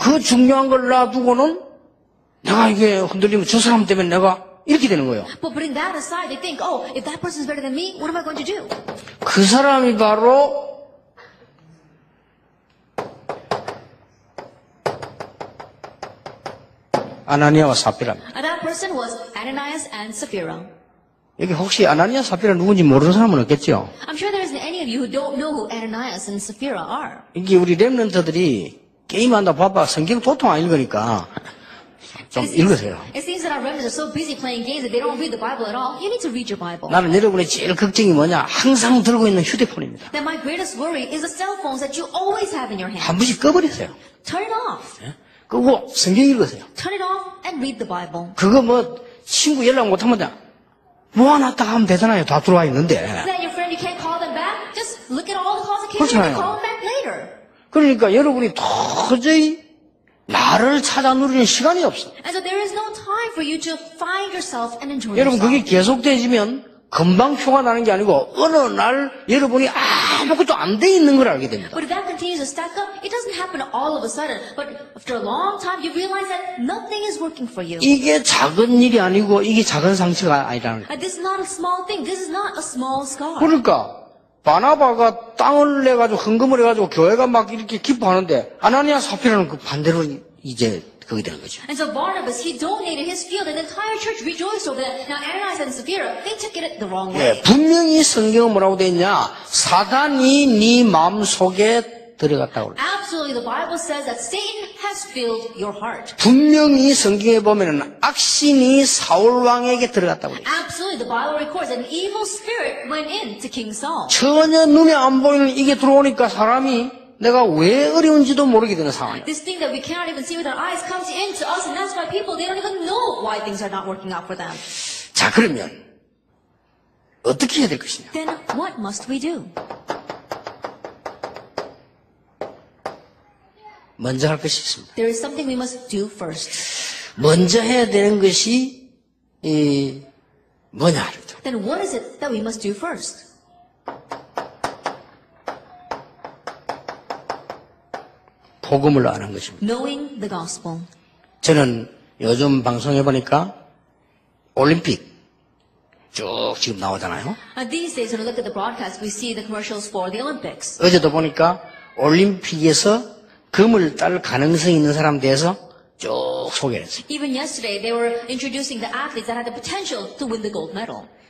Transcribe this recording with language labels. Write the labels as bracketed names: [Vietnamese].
[Korean] 그 중요한 걸 놔두고는 내가 이게 흔들리면 저 사람 때문에 내가 이렇게 되는 거예요. [English] But putting that aside, they think, oh, if that person is better than me, what am I going to do? [Korean] 그 사람이 바로 아나니아와 사피라입니다. [English] And that person was Ananias and Sapphira. [Korean] 여기 혹시 아나니아 사피라 누군지 모르는 사람은 없겠죠? [English] I'm sure there isn't any of you who don't know who Ananias and Sapphira are. [Korean] 이게 우리 랩런트들이 게임한다 바빠 성경 도통 안 읽으니까 좀 읽으세요. [English] It seems that our remnants are so busy playing games that they don't read the Bible at all. You need to read your Bible. [Korean] 나는 여러분의 제일 걱정이 뭐냐? 항상 들고 있는 휴대폰입니다. [English] That my greatest worry is the cell phones that you always have in your hand. [Korean] 한 번씩 꺼버리세요. [English] Turn it off. [Korean] 끄고 성경 읽으세요. [English] Turn it off and read the Bible. [Korean] 그거 뭐 친구 연락 못하면 모아놨다 하면 되잖아요. 다 들어와 있는데. [English] That your friend, you can't call them back. Just look at all the calls that came in [Korean] 그렇잖아요. [English] and call them back later. [Korean] 그러니까 여러분이 도저히 나를 찾아 누리는 시간이 없어. [English] And so there is no time for you to find yourself and enjoy [Korean] 여러분 [English] yourself. [Korean] 그게 계속되지면 금방 표가 나는 게 아니고 어느 날 여러분이 아무것도 안 돼 있는 걸 알게 됩니다. [English] But if that continues to stack up, it doesn't happen all of a sudden. But after a long time, you realize that nothing is working for you. [Korean] 이게 작은 일이 아니고 이게 작은 상처가 아니라는 거예요. [English] And this is not a small thing. This is not a small scar. [Korean] 그러니까 바나바가 땅을 내가지고 헌금을 해가지고 교회가 막 이렇게 기뻐하는데 아나니아 사피라는 그 반대로 이제 그게 되는 거죠. [English] And so Barnabas, he donated his field, and the entire church rejoiced over that. Now Ananias and Sapphira, they took it the wrong way. [Korean] 분명히 성경은 뭐라고 돼 있냐? 사단이 네 마음 속에 들어갔다고 그래. [English] Absolutely, the Bible says that Satan has filled your heart. [Korean] 분명히 성경에 보면은 악신이 사울 왕에게 들어갔다고 그래. [English] Absolutely, the Bible records that an evil spirit went in to King Saul. [Korean] 전혀 눈에 안 보이는 이게 들어오니까 사람이 내가 왜 어려운지도 모르게 되는 상황이야. [English] This thing that we cannot even see with our eyes comes into us, and that's why people, they don't even know why things are not working out for them. [Korean] 자, 그러면 어떻게 해야 될 것이냐? [English] Then what must we do? [Korean] 먼저 할 것이 있습니다. [English] There is something we must do first. [Korean] 먼저 해야 되는 것이 뭐냐? [English] Then what is it that we must do first? [Korean] 복음을 아는 것입니다. [English] Knowing the gospel. [Korean] 저는 요즘 방송해 보니까 올림픽 쭉 지금 나오잖아요. [English] These days, when we look at the broadcast, we see the commercials for the Olympics. [Korean] 어제도 보니까 올림픽에서 금을 딸 가능성이 있는 사람 대해서 쭉 소개를 했어요. [English] Even yesterday, they were introducing the athletes that had the potential to win the gold medal.